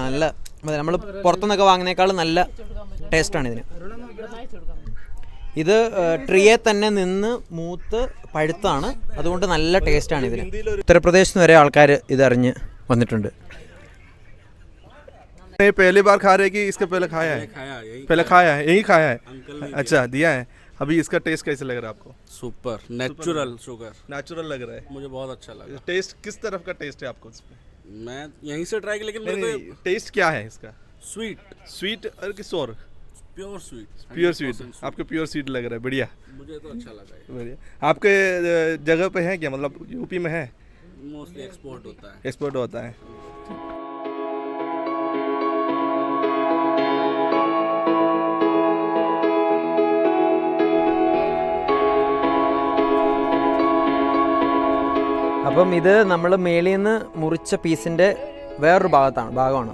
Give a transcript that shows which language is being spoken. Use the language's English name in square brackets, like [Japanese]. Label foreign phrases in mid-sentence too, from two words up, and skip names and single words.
[Malayalam] നല്ല നമ്മൾ പുറത്തുനിന്നൊക്കെ വാങ്ങുന്നേക്കാളും നല്ല ടേസ്റ്റാണ് ഇതിന്. ഇത് ട്രീയെ തന്നെ നിന്ന് മൂത്ത് പഴുത്താണ്, അതുകൊണ്ട് നല്ല ടേസ്റ്റാണ് ഇതിന്. ഉത്തർപ്രദേശിൽ നിന്ന് വരെ ആൾക്കാർ ഇതറിഞ്ഞ് വന്നിട്ടുണ്ട്. [Hindi] पहली बार खा रहे कि इसके पहले खाया है? पहले खाया है, यही खाया है। अच्छा, दिया है। अभी इसका टेस्ट कैसे लग रहा है आपको? [English] super, natural sugar, [Hindi] नेचुरल लग रहा है। मुझे बहुत अच्छा लगा। टेस्ट किस तरफ का टेस्ट है आपको इसमें? मैं यहीं से ट्राई किया, लेकिन मेरे को टेस्ट क्या है इसका? स्वीट और किस और? [English] pure sweet [Hindi] आपको [English] pure sweet [Hindi] लग रहा है। बढ़िया, मुझे तो अच्छा लगा। बढ़िया। आपके जगह पे है क्या, मतलब यूपी में है? [English] mostly export [Hindi] होता है। [Malayalam] അപ്പം ഇത് നമ്മൾ മേളിൽ നിന്ന് മുറിച്ച പീസിൻ്റെ വേറൊരു ഭാഗമാണ്.